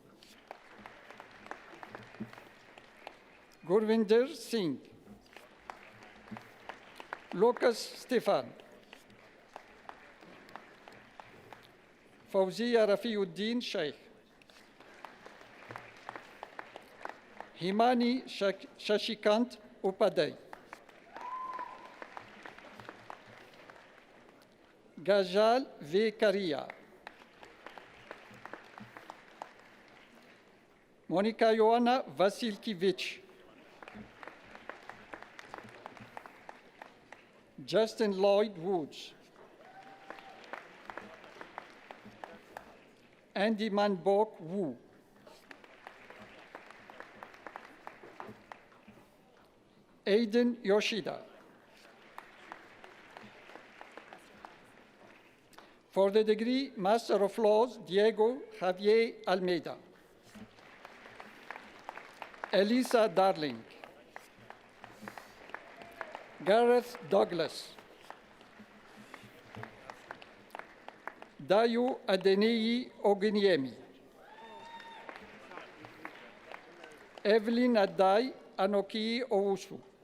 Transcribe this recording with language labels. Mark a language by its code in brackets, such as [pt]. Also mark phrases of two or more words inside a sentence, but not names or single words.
[en] Gurvinder Singh, Lucas Stefan, Fawziya Rafiuddin Sheikh, Himani Shashikant Upadhyay, Gajal V. Karia, Monica Ioana Vasilkiewicz, Justin Lloyd Woods, Andy Manbok Wu, Aiden Yoshida. For the degree Master of Laws, Diego Javier Almeida, Elisa Darling, Gareth Douglas, Dayu Adeneyi Oguniemi, Evelyn Adai Anoki Owusu.